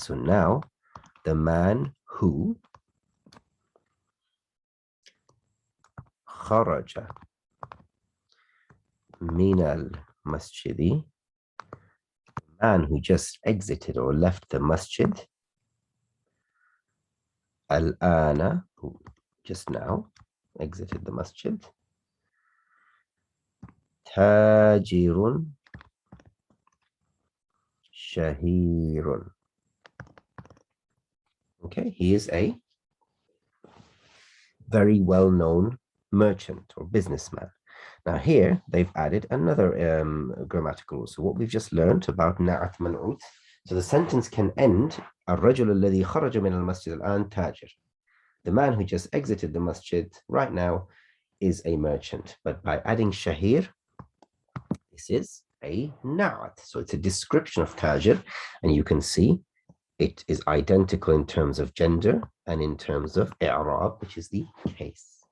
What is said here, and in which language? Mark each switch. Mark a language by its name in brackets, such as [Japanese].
[English] So now the man who [Arabic] kharaja min al-masjidi, [English] man who just exited or left the masjid, al-ana, who just now exited the masjid, [Arabic] tajirun shahirun. [English] Okay, he is a very well-known merchant or businessman. Now here they've added another grammatical rule. So what we've just learned about na'at man'ut. So the sentence can end [Arabic] الرجل الذي خرج من المسجد الآن تاجر. [English] The man who just exited the masjid right now is a merchant. But by adding shahir, this is a na'at. So it's a description of tajir, and you can see it is identical in terms of gender and in terms of i'rab, which is the case.